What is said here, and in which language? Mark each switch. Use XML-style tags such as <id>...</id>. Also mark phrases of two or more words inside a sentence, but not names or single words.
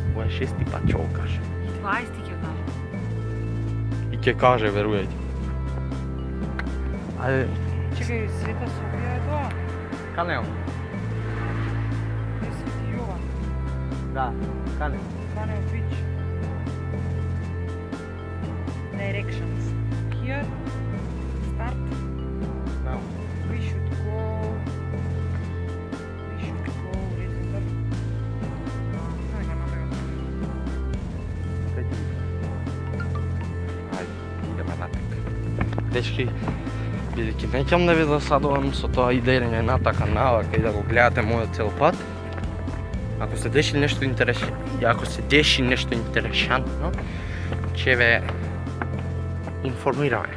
<mk>Ова е 6-ти пат ќе го каже. И 20 ќе каже. И ќе каже, верујајте. Ајде. Чекај, Света Софија е тоа? Канео. Е Свети Јован. Да, Канео. Канео Бич.</mk> <en>Directions. Here. Start. Now. We should go. Remember.</en> <mk>Ајде, идеме натак. Дечки, бидејќи неќам да ви досадувам со тоа идење натака навака и да го гледате мојот цел пат. Ако се деши нешто интересантно, ќе ве информираме.</mk>